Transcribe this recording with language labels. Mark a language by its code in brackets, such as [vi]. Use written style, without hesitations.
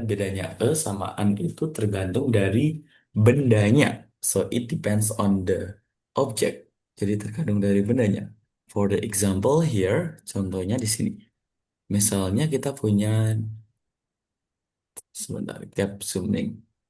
[id] Bedanya sama en itu tergantung dari bendanya. [en] So it depends on the object. [id] Jadi tergantung dari bendanya. [en] For the example here, [id] contohnya di sini. Misalnya kita punya, sebentar, captioning.